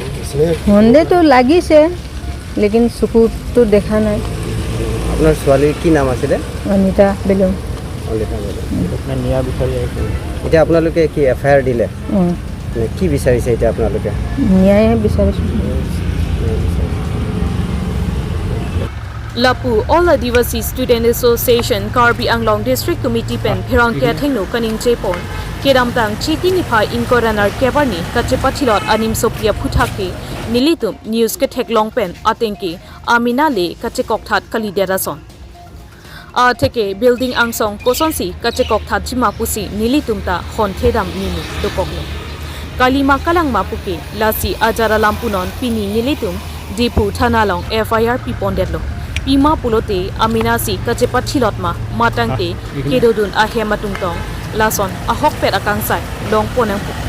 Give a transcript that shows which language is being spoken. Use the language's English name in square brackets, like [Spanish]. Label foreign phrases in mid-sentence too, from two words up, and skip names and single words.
[Assamese] সন্দেহটো লাগিছে লেকিন চকুটো দেখা নাই আপোনাৰ ছোৱালীৰ কি নাম আছিলে? অনিতা বেলুং এতিয়া আপোনালোকে কি এফআইআৰ দিলে? কি বিচাৰিছে এতিয়া আপোনালোকে? ন্যায় বিচাৰিছোঁ [Karbi] Lapu All Adivasi Student Association Karbi Anglong District Committee Pen Pherangkia Thengno Kaning Jepon Keramtang Chiti Niphai Inkoranar Kebarni Kachepathilot Anim Sopia Phuthake Nilitum News ke Theklong Pen Atenki Amina Le Kachekok That Kaliderason A Theke Building Angsong Kosonsi Kachekok That Jimapusi Nilitum Ta Honthedam Nini Dokoklo Kalima Kalang Mapuke Lasi Ajara Lampunon Pini Nilitum Dipu Thanalong FIR Pipondetlo Pima pulote aminasi kachepathilotma matangte kedodun ahematung lason ahok pet akangsai long ponang